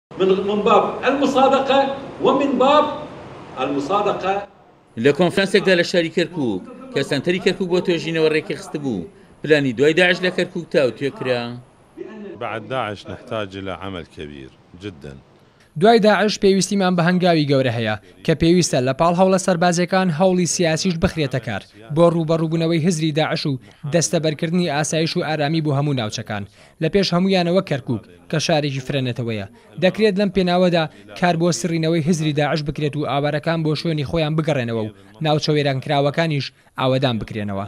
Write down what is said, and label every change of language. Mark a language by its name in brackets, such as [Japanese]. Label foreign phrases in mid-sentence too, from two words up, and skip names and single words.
[Arabic] من باب المصادقة ومن باب المصادقة. [Central Kurdish] لە کۆنفرانسێکدا لە شاری کەرکووک کە سەنتەری کەرکووک بۆ توێژینەوە ڕێکی خست بوو پلانی دوای داعش لە کەرکووک تاوتوێ کرا. [Arabic] بعد داعش نحتاج إلى عمل كبير جدا. [Central Kurdish] دوای داعش پێویستیمان بە هەنگاوی گەورە هەیە کە پێویستە لە پاڵ هەوڵە سەربازەکان هەوڵی سیاسیش بخرێتە کار بۆ ڕوبەڕووبوونەوەی هزری داعش و دەستەبەرکردنی ئاسایش و ئارامی بۆ هەموو ناوچەکان لە پێش هەمویانەوە کەرکووک کە شارێکی فرێنێتەوەیە دەکرێت لەم پێناوەدا کار بۆ سڕینەوەی هزری داعش بکرێت و ئاوارەکان بۆ شوێنی خۆیان بگەڕێنەوە و ناوچە وێرانکراوەکانیش ئاوەدان بکرێنەوە.